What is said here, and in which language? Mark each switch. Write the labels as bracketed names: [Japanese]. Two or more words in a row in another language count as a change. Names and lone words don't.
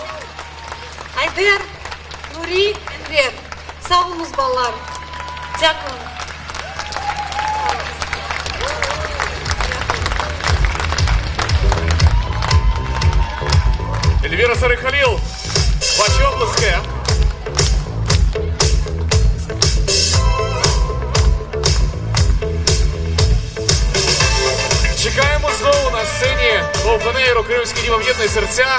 [Ukrainian] Айдер, Нурі, Енвер. [Crimean Tatar] Sağ olunuz ballar. [Ukrainian] Дякую. Ельвіра Сарихаліл, ваші оплески. Чекаємо знову на сцені Open Кримський дім об'єднує серця.